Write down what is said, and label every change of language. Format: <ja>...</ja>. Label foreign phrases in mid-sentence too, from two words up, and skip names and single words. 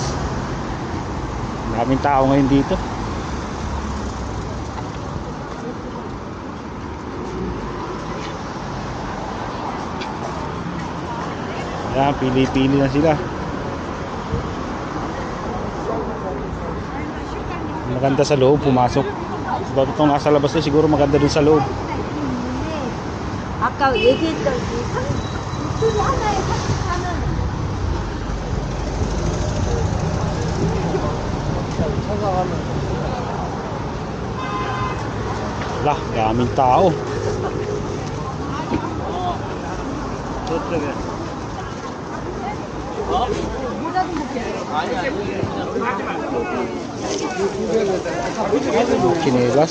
<tl>Daming tao ngayon dito. Yan, pili-pili na sila. Maganda sa loob, pumasok. Bago itong nasa labas to, siguro maganda dun sa loob.</tl> <ko>아까 얘기했던 둘이 하나에 34만 원.</ko> <tl>Wala, daming tao. Chinelas.</tl>